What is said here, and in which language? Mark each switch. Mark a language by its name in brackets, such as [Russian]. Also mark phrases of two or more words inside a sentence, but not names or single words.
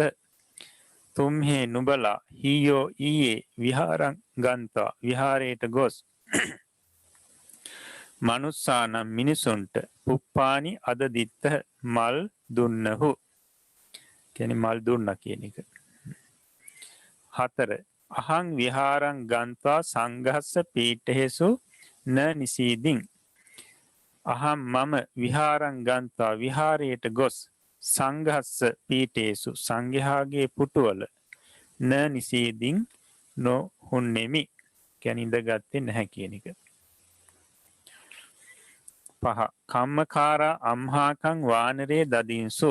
[Sinhala] තුම්හේ නුඹලා හීයෝ ඊයේ [Pali] විහාරං ගන්ත්වා [Sinhala] විහාරයට ගොස් මනුස්සානම් මිනිසුන්ට [Pali] පුප්පානි අදදිත්ත [Sinhala] මල් දුන්නහු. කියන්නේ මල් දුන්නා කියන එක. [Pali] 4 අහං විහාරං ගන්ත්වා සංඝස්ස පීඨේසු න නිසීදින්. [Sinhala] අහම් මම [Pali] විහාරං ගන්ත්වා [Sinhala] විහාරයට ගොස් [Pali] සංඝස්ස පීඨේසු [Sinhala] සංඝයාගේ පුටුවල [Pali] න නිසීදින් [Sinhala] නොහුන්නෙමි. කියන්නේ ඉඳගත්තේ නැහැ කියන එක. 5 [Pali] කම්මකාරා අම්හාකං වානරේ දදින්සු.